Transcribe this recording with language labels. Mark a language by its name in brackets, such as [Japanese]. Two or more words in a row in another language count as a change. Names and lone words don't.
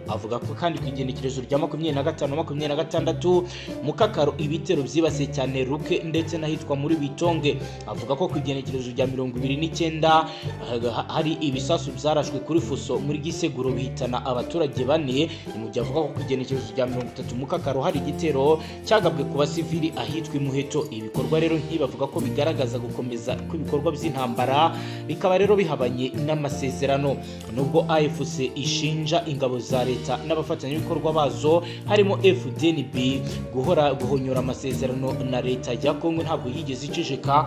[Kinyarwanda] Avuga ko kandi ku igenekerezo rya 25-26 Mukakaro ibitero byibasiye cyane Ruke ndetse n'ahitwa muri Bitonge. Avuga ko ku igenekerezo rya 29 hari ibisasu byarashwe kuri Fuso muri Giseguro bihitana abaturage bane. Mu gihe avuga ko ku igenekerezo rya 30 Mukakaro hari igitero cyagabwe ku basivili ahitwa Imuheto. Ibikorwa rero ntibavuga ko bigaragaza gukomeza kw'ibikorwa by'intambara, bikaba rero bihabanye n'amasezerano. Nubwo AFC ishinja ingabo za leta n'abafatanyabikorwa bazo harimo FDNB guhonyora amasezerano na leta ya Kongo, ntabwo yigeze iceceka.